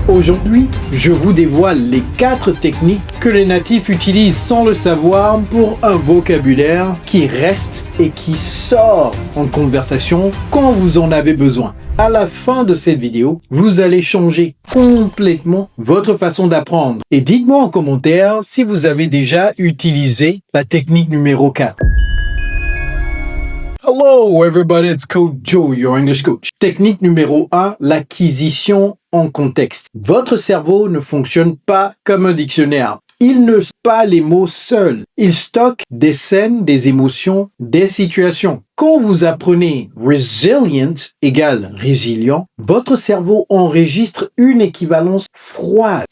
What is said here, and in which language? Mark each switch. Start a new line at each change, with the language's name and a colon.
French: Aujourd'hui, je vous dévoile les 4 techniques que les natifs utilisent sans le savoir pour un vocabulaire qui reste et qui sort en conversation quand vous en avez besoin. À la fin de cette vidéo, vous allez changer complètement votre façon d'apprendre. Et dites-moi en commentaire si vous avez déjà utilisé la technique numéro 4.
English: Hello everybody, it's Coach Joe, your English coach.
French: Technique numéro 1, l'acquisition en contexte. Votre cerveau ne fonctionne pas comme un dictionnaire. Il ne stocke pas les mots seuls. Il stocke des scènes, des émotions, des situations. Quand vous apprenez resilient égale résilient, votre cerveau enregistre une équivalence froide.